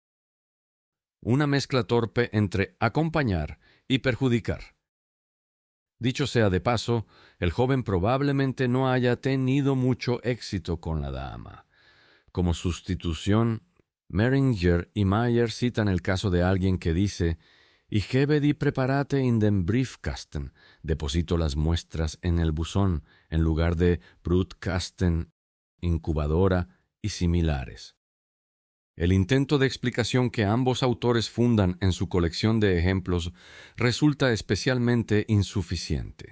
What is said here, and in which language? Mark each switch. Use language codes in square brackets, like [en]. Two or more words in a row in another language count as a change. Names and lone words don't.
[es] Una mezcla torpe entre acompañar y perjudicar. Dicho sea de paso, el joven probablemente no haya tenido mucho éxito con la dama. Como sustitución, Meringer y Mayer citan el caso de alguien que dice [de] «Ich gebe die Präparate in den Briefkasten», [es] deposito las muestras en el buzón, en lugar de Brutkasten, incubadora y similares. El intento de explicación que ambos autores fundan en su colección de ejemplos resulta especialmente insuficiente.